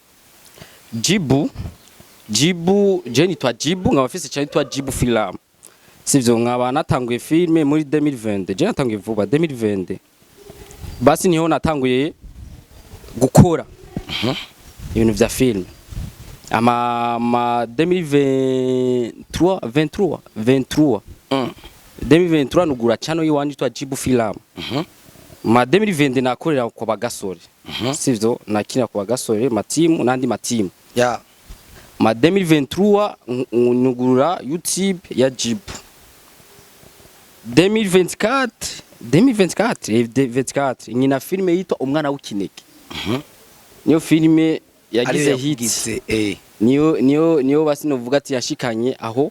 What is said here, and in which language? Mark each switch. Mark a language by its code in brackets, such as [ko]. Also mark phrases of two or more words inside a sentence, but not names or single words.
[rn] Jibu je nitwa Jibu nkabafise cyane nitwa Jibu Film sivyo nkaba natanguye filme muri 2020 je natanguye vuba 2020 basi niho natanguye gukora ibintu vya filme ama 2023 nugura channel yiwanje yitwa Jibu Film ma 2020 nakorera kwa Bagasore sivyo nakina kwa Bagasore matimu nandi matimu ma 2023 nugura YouTube ya Jibu 2024 nyina filme yitwa umwana w'ikinege niyo filme yagize hits niyo basi novuga ati yashikanye aho